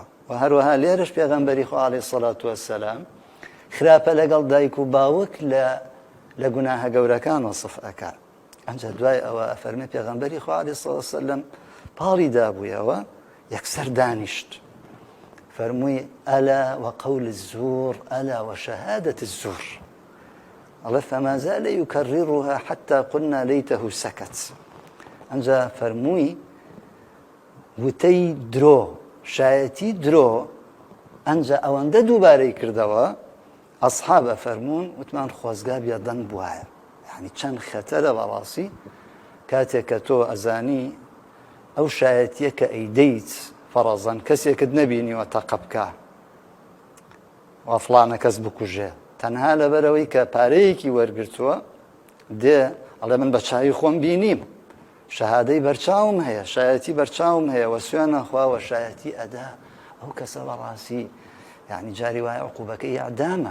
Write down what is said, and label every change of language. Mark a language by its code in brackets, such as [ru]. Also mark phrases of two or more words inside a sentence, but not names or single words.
[ckb] و هەروەها لێرەش پێغەمبەری خوا [ar] عەلەیهی سەڵات وەسەلام [ckb] خراپە لەگەڵ دایک و باوک لە گوناهە گەورەکان وەسف ئەکات. ئەنجا دوای ئەوە ئەفەرمێ پێغەمبەری خوا [ar] عەلەیهی سەڵات وەسەلام [ckb] پاڵی دابوویەوە یەکسەر دانیشت، فەرمووی [ar] ئەلا وقول الزور ئەلا وشهادة الزور، [ckb] ئەڵێ [ar] فما زال يكررها حتى قلنا ليته سكت. [ckb] ئەنجا فەرمووی وتەی درۆ، شایەتی درۆ، ئەنجا ئەوەندە دووبارەی کردەوە ئەسحابە فەرموون وتمان خۆزگا بێدەنگ بوایە. یعنی چەند خەتەرە بەڕاستی کاتێک کە تۆ ئەزانی ئەو شایەتیە کە ئەیدەیت فەرەزەن کەسێکت نەبینیوە تەقە بکە و فڵانە کەس بکوژێ، تەنها لەبەرەوەی کە پارەیەکی وەرگرتووە دێ ئەڵێ من بە چاوی خۆم بینیم، شەهادەی بەرچاوم هەیە، شایەتی بەرچاوم هەیە، و سوێنە خواوە شایەتی ئەدا، ئەو کەسە بەڕاستی یعنی جاری وایە عوقوبەکەی ئیعدامە.